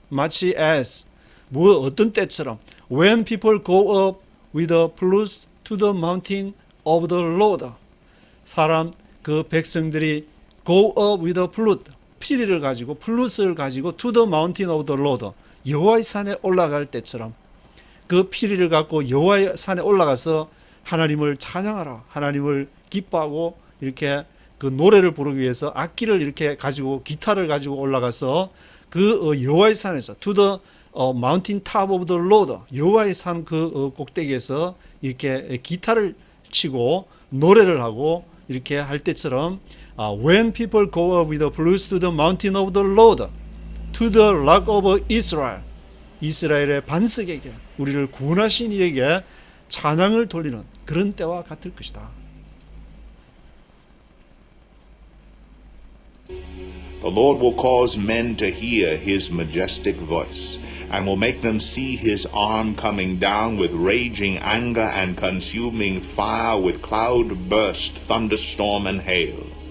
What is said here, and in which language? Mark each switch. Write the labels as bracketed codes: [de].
[ko] 마치 [en] as [ko] 어떤 때처럼 [en] when people go up with the flutes to the mountain of the Lord. [ko] 그 백성들이 [en] go up with the flute, [ko] 피리를 가지고 플룻을 가지고 [en] to the mountain of the Lord, [ko] 여호와의 산에 올라갈 때처럼 그 피리를 갖고 여호와의 산에 올라가서 하나님을 찬양하라, 하나님을 기뻐하고 이렇게 그 노래를 부르기 위해서 악기를 이렇게 가지고 기타를 가지고 올라가서 그 여호와의 산에서 [en] to the mountain top of the Lord, [ko] 여호와의 산 그 꼭대기에서 이렇게 기타를 치고 노래를 하고 이렇게 할 때처럼 [en] when people go up with the flutes to the mountain of the Lord, to the rock of Israel, [ko] 이스라엘의 반석에게, 우리를 구원하신 이에게 찬양을 돌리는 그런 때와 같을 것이다. [en] The Lord will cause men to hear his majestic voice, and will make them see his arm coming down with raging anger and consuming fire, with cloud burst, thunderstorm, and hail.